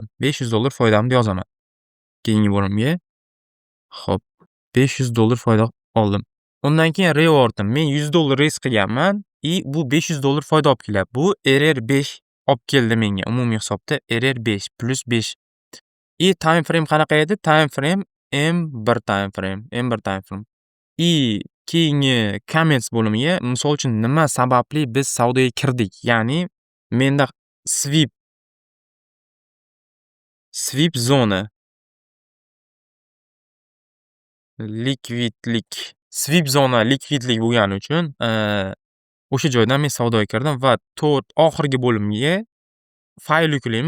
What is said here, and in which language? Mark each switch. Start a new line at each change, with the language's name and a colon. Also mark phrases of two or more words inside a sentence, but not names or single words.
Uzbek: $500 foydamni yozaman. Keyingi bo'limga. Xo'p, $500 foyda oldim. Undan keyin reward'im. Men $100 risk qilganman. Bu $500 foyda olib kelyapti. Bu RR5 olib keldi menga umumiy hisobda RR5 plus 5.
English: Time frame
Uzbek: qanaqa edi?
English: Time frame M1 time frame.
Uzbek: Keyingi comments bo'limiga, misol uchun nima sababli biz savdoga kirdik? Ya'ni menda sweep zona likvidlik bo'lgani uchun o'sha joydan men savdoga kirdim va oxirgi bo'limga fayl yuklaymiz.